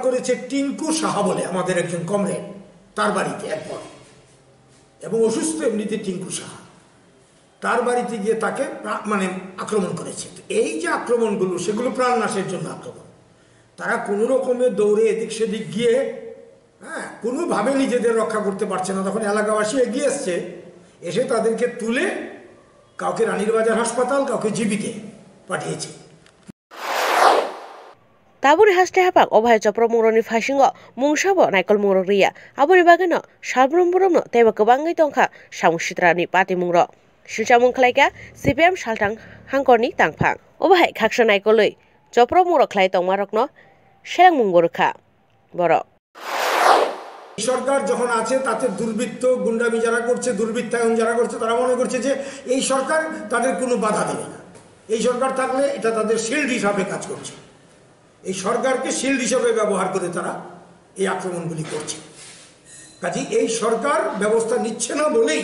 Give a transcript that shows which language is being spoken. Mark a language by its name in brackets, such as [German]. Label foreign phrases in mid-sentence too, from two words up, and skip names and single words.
[Bangla] করেছে টিঙ্কু সাহা বলে আমাদের একজন কমরেড তার বাড়িতে একবার এবং অসুস্থ এমনিতে টিঙ্কু সাহা তার বাড়িতে গিয়ে তাকে মানে আক্রমণ করেছে এই যে আক্রমণগুলো সেগুলো প্রাণনাশের জন্য আক্রমণ তারা কোনো রকমে দৌড়ে এদিক সেদিক গিয়ে কোনোভাবে নিজেদের রক্ষা করতে পারছে না তখন এলাকাবাসী এগিয়ে এসছে এসে তাদেরকে তুলে কাউকে রানীর বাজার হাসপাতাল কাউকে জিবিতে পাঠিয়েছে [Turkic languages] Taburi haste hapak obhai joprop mung rokni phasingo mungsabo naikol mung rok riya aboni bagino salbrum burumno tebo gobangai tongkha samung sitrani patimung rok silchamung khlaika cpim saltang hangkorni tangphang obhai khaksa naikolui joprop mung rok khlai tongma rokno serang mung gorkha boro [Bangla] সরকার যখন আছে তাতে দুর্বৃত্ত গুন্ডামি যারা করছে দুর্বৃত্তায়ন যারা করছে তারা মনে করছে যে এই সরকার তাদের কোনো বাধা দেবে না এই সরকার থাকলে এটা তাদের শিল্ড হিসাবে কাজ করছে এই সরকারকে শিল্ড হিসাবে ব্যবহার করে তারা এই আক্রমণগুলি করছে কাজে এই সরকার ব্যবস্থা নিচ্ছে না বলেই